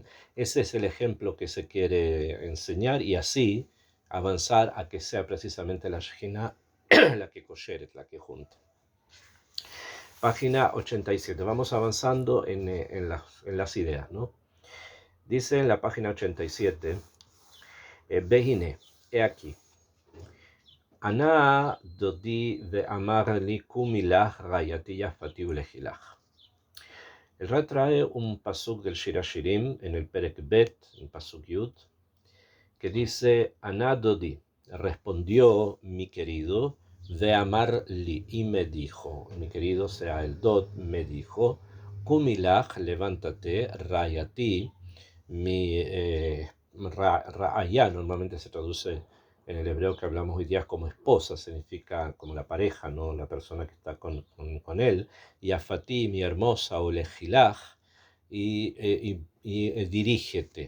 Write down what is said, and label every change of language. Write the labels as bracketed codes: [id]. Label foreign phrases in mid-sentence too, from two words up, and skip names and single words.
[es] Ese es el ejemplo que se quiere enseñar, y así avanzar a que sea precisamente la Shejina la que kosheret, la que junta. Página 87. Vamos avanzando en las ideas, ¿no? Dice en la página 87, Behine, he aquí. [he] ענה דודי ואמר לי קומי־לך רעיתי יפתי ולכי־לך. [es] El Ra trae un pasuk del Shir Hashirim en el [he] פרק ב, [es] en [he] פסוק י, [es] que dice: [he] ענה דודי, [es] respondió mi querido, [he] ואמר לי, [es] y me dijo, mi querido, sea el Dod, me dijo, Kumilach, levántate, rayati, mi ra'aya, normalmente se traduce en el hebreo que hablamos hoy día como esposa, significa como la pareja, ¿no?, la persona que está con él, y afati, mi hermosa, o lejilaj, y dirígete.